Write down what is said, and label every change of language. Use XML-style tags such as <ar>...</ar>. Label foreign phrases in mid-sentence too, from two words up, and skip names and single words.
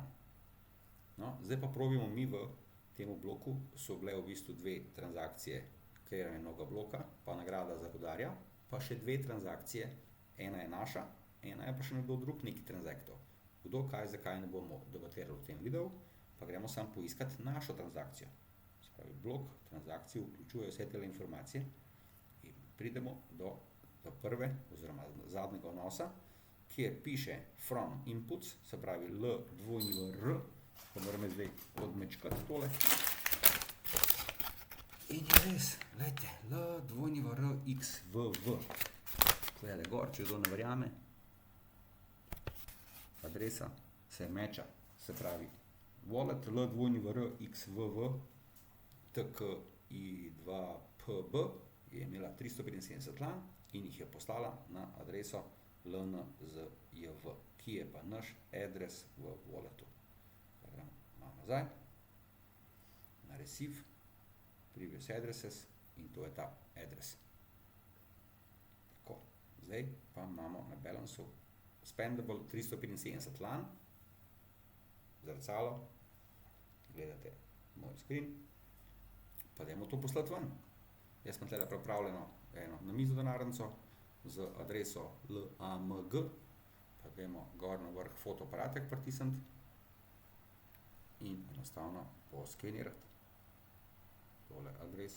<sl>No, zdaj pa probimo mi v temu bloku, so bile v bistvu dve transakcije kreiranja novega bloka, pa nagrada za rudarja, pa še dve transakcije, ena je naša, ena je pa še nekdo drug neki transaktor. Kdo, kaj, zakaj ne bomo debatirali v tem videu, pa gremo samo poiskati našo transakcijo. Se pravi, blok transakcij vključuje vse te informacije in pridemo do prve oziroma zadnjega vnosa, kjer piše</sl> <en>from inputs,</en> <sl>se pravi L2R, pa moram zdaj odmečkati tole. In je res, gledajte, L2RXVV. Gledaj gor, če kdo ne verjame. Adresa se meča, se pravi wallet L2RXVV TKI2PB je imela 375 lan in jih je poslala na adreso LNZJV, ki je pa naš adres v walletu. Malo nazaj, na receive,</sl> <en>previous addresses</en> <sl>in to je ta adres. Tako, zdaj pa imamo na balansu spendable 375 lan, zrcalo, gledate moj screen, pa dajmo to poslati ven. Jaz sem tle pripravljeno eno namizo denarnico z adreso LAMG, pa dajmo gor na vrh fotoaparatek pritisniti in enostavno poskenirati tole adreso.</sl>